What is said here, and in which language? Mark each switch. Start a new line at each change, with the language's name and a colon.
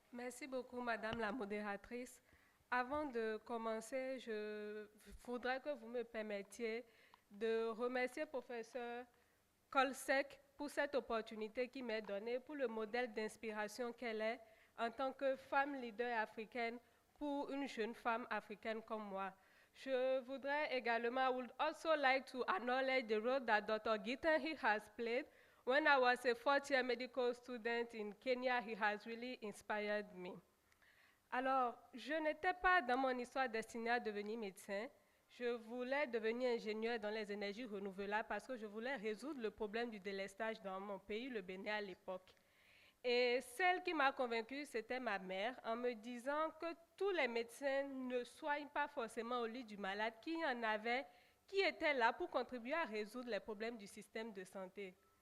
French: Merci beaucoup, Madame la modératrice. Avant de commencer, je voudrais que vous me permettiez de remercier professeur Colsec pour cette opportunité qui m'est donnée, pour le modèle d'inspiration qu'elle est en tant que femme leader africaine pour une jeune femme africaine comme moi. Je voudrais également,
English: I would also like to acknowledge the role that Dr. Gitan has played. When I was a fourth-year medical student in Kenya, he has really inspired me.
French: Alors, je n'étais pas dans mon histoire destinée à devenir médecin. Je voulais devenir ingénieur dans les énergies renouvelables parce que je voulais résoudre le problème du délestage dans mon pays, le Bénin à l'époque. Et celle qui m'a convaincue, c'était ma mère, en me disant que tous les médecins ne soignent pas forcément au lit du malade, qu'il y en avait qui étaient là pour contribuer à résoudre les problèmes du système de santé.